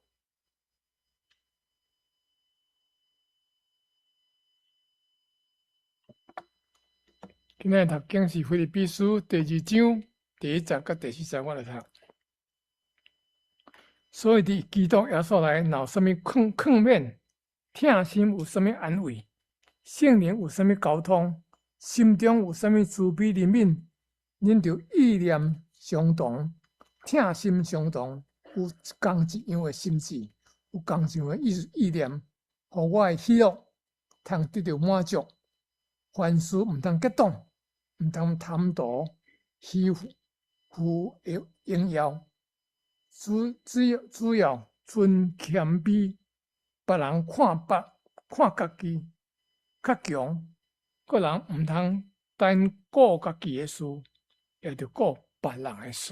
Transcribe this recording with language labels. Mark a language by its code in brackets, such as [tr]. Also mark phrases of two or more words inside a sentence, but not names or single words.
[nan] 今日读经是腓立比书第2章第1节到第4节，我来读。所以伫基督耶稣内，若有啥物劝勉、疼心，有啥物安慰，圣灵有啥物交通，心中有啥物慈悲怜悯，恁就意念相同，疼心相同，有共一样的心志，有共一样的意念，互我的喜乐通得到满足。凡事毋通激动，毋通贪图虚浮的荣耀，主要存谦卑，别人看家己较强，个人毋通单顾家己的事，也着顾别人的事。